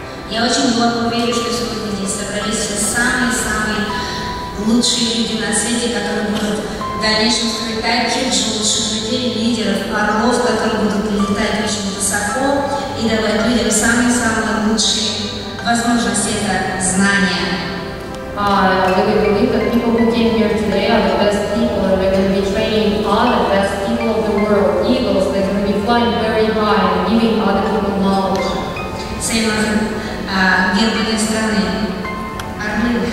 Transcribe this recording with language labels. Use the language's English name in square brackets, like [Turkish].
[Russian] Я очень глубоко верю, что сегодня здесь собрались все самые-самые лучшие люди на свете, которые будут в дальнейшем строить таких же лучших людей, лидеров, орлов, которые будут летать очень высоко и давать людям самые-самые лучшие возможности, это знания. [English] I really believe that people who came here today are the best people, and they're going to be training the best people of the world, eagles. They're going to be flying very high and giving other people knowledge. Same [Russian] герб этой страны. Орлы.